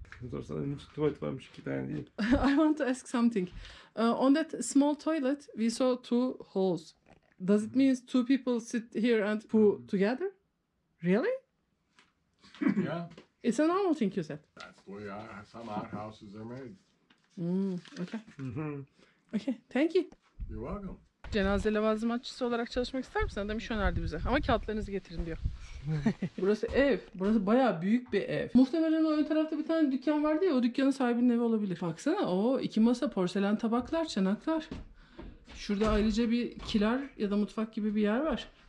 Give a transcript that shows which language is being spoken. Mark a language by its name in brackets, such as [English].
[Turkish] Sorsan tuvalet varmış 2 tane değil. [English] I want to ask something. On that small toilet, we saw 2 holes. Does it mean 2 people sit here and poo together? Really? Yeah, It's a normal thing you said. that's the way some outhouses are made. Okay. Okay, thank you. You're welcome. [Turkish] Cenaze levazımatçısı olarak çalışmak ister misin? Adam iş önerdi bize. Ama kağıtlarınızı getirin diyor. Burası ev. Burası bayağı büyük bir ev. Muhtemelen o ön tarafta bir tane dükkan vardı ya, o dükkanın sahibinin evi olabilir. Baksana, o 2 masa, porselen tabaklar, çanaklar. Şurada ayrıca bir kiler ya da mutfak gibi bir yer var.